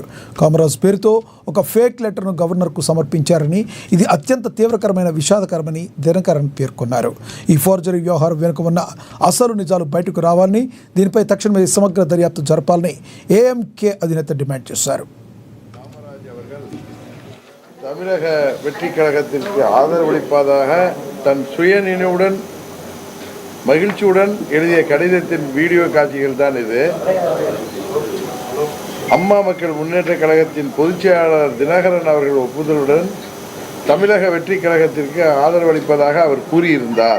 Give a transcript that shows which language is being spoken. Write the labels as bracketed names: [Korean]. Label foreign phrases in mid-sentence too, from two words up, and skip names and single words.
[Telugu] కామరాజ్ పేరుతో ఒక [English] fake letter [Telugu] గవర్నర్కు సమర్పించారని, ఇది అత్యంత తీవ్రకరమైన విషాదకరమని దినకరన్ పేర్కొన్నారు. ఈ ఫోర్జరీ వ్యవహారం వెనుక ఉన్న అసలు నిజాలు బయటకు రావాలని, దీనిపై తక్షణమే సమగ్ర దర్యాప్తు జరపాలని ఏఎంకే అధినేత డిమాండ్ చేశారు. [Tamil] தமிழக வெற்றி கழகத்திற்கு ஆதரவளிப்பதாக தன் சுயநினைவுடன் மகிழ்ச்சியுடன் எழுதிய கடிதத்தின் வீடியோ காட்சிகள் தான் இது. அம்மா மக்கள் முன்னேற்ற கழகத்தின் பொதுச் செயலாளர் தினகரன் அவர்கள் ஒப்புதலுடன் தமிழக வெற்றி கழகத்திற்கு ஆதரவளிப்பதாக அவர் கூறியிருந்தார்.